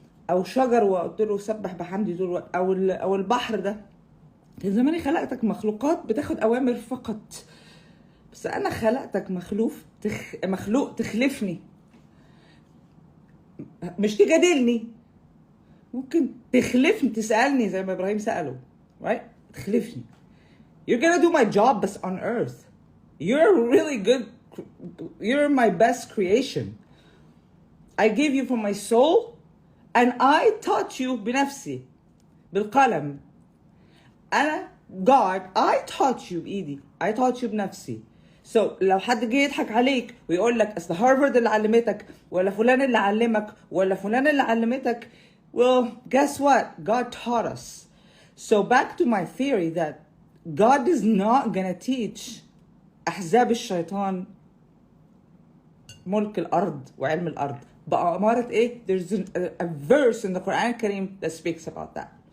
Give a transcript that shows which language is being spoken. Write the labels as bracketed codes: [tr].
[ar] او شجر وقلت له سبح بحمدي طول الوقت. او البحر ده, كان زماني خلقتك مخلوقات بتاخد اوامر فقط. بس انا خلقتك مخلوق تخلفني, مش تجادلني, ممكن تخلفني, تسألني زي ما إبراهيم سأله, [en] right? [ar] تخلفني. [en] You're gonna do my job [ar] بس [en] on earth. You're really good. You're my best creation. I gave you from my soul and I taught you [ar] بنفسي بالقلم. أنا [en] God, I taught you [ar] بإيدي. [en] I taught you [ar] بنفسي. [en] So [ar] لو حد جه يضحك عليك ويقول لك أصل هارفارد اللي علمتك ولا فلان اللي علمك ولا فلان اللي علمتك, [en] well, guess what? God taught us. So back to my theory that God is not gonna teach [ar] أحزاب الشيطان ملك الأرض وعلم الأرض. بأمارة إيه? [en] There's a verse in the Quran Kareem that speaks about that.